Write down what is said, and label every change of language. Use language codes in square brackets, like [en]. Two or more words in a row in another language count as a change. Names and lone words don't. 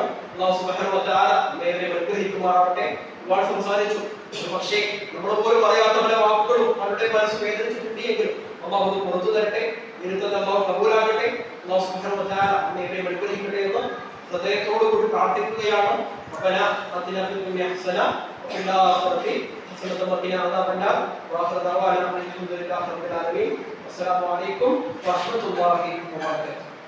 [ar] الله سبحانه وتعالى [ml] നമ്മെ അനുഗ്രഹിക്കുമാറാവട്ടെ. ഒരുപാട് സംസാരിച്ചു. പക്ഷേ നമ്മൾ പോലും അറിയാത്ത പല വാക്കുകളും അവരുടെ മനസ്സ് വേദനിച്ചിട്ടുണ്ടെങ്കിലും അല്ലാഹു അത് പുറത്തു തരട്ടെ. ഇരുത്തൽ അല്ലാഹു കബൂലാകട്ടെ. [ar] الله سبحانه وتعالى [ml] നമ്മെ അനുഗ്രഹിക്കട്ടെ എന്ന് ഹൃദയത്തോട് കൂടി പ്രാർത്ഥിക്കുകയാണ്. [ar] ربنا آتنا في الدنيا حسنة وفي الآخرة حسنة وقنا عذاب النار وآخر دعوانا الحمد لله رب العالمين والسلام عليكم ورحمة الله وبركاته.